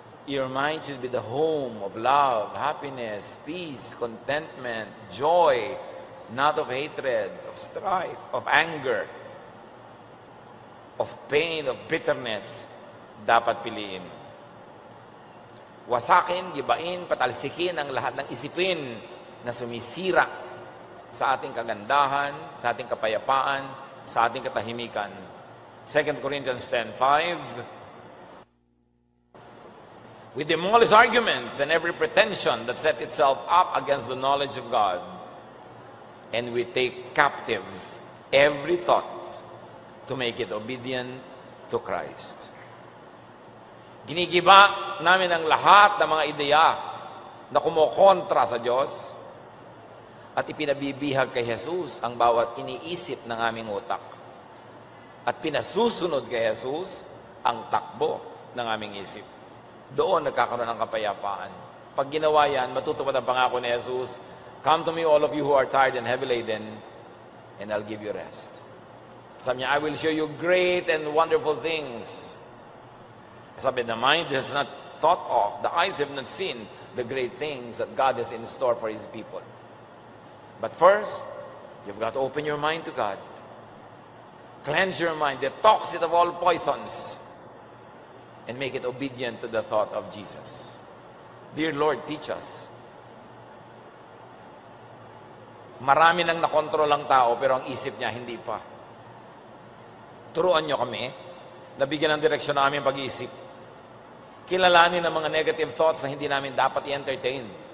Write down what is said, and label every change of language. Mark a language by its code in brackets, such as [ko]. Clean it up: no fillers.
[en] Your mind should be the home of love, happiness, peace, contentment, joy, not of hatred, of strife, of anger, of pain, of bitterness. [tl] Dapat piliin. Wasakin, gibain, patalsikin ang lahat ng isipin na sumisira sa ating kagandahan, sa ating kapayapaan, sa ating katahimikan. [en] 2 Corinthians 10:5. We demolish arguments and every pretension that sets itself up against the knowledge of God, and we take captive every thought to make it obedient to Christ. [tl] Ginigiba namin ang lahat ng mga ideya na kumokontra sa Diyos at ipinabibihag kay Jesus ang bawat iniisip ng aming utak. At pinasusunod kay Jesus ang takbo ng aming isip. Doon nagkakaroon ng kapayapaan. Pag ginawa yan, matutupad ang pangako ni Jesus, [en] come to me all of you who are tired and heavy laden, and I'll give you rest. [tl] Sabi niya, [en] I will show you great and wonderful things. Sabi, the mind has not thought of, the eyes have not seen the great things that God has in store for His people. But first, you've got to open your mind to God. Cleanse your mind, detox it of all poisons, and make it obedient to the thought of Jesus. Dear Lord, teach us. [tl] Marami nang nakontrol ang tao, pero ang isip niya hindi pa. Turuan niyo kami, nabigyan ng direksyon na aming pag-iisip. Kilalanin ang mga negative thoughts na hindi namin dapat i-entertain.